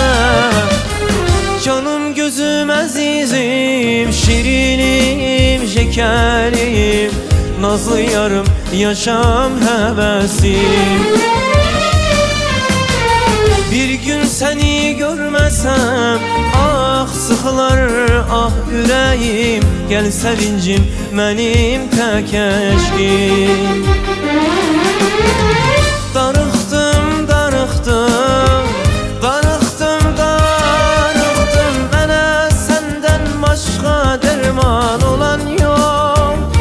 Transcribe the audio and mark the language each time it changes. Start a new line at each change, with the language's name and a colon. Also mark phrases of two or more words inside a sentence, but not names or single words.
Azerbaijani: Canım gözüm əzizim, şirinim şekerim, nazlı yarım yaşam həvəsim.
Turkish: Bir gün seni görmesem
Azerbaijani: ah sıxılar ah ürəyim, gel sevincim mənim tək əşkim. Darıxdım, darıxdım, darıxdım, darıxdım, mənə səndən başqa dərman olan yox.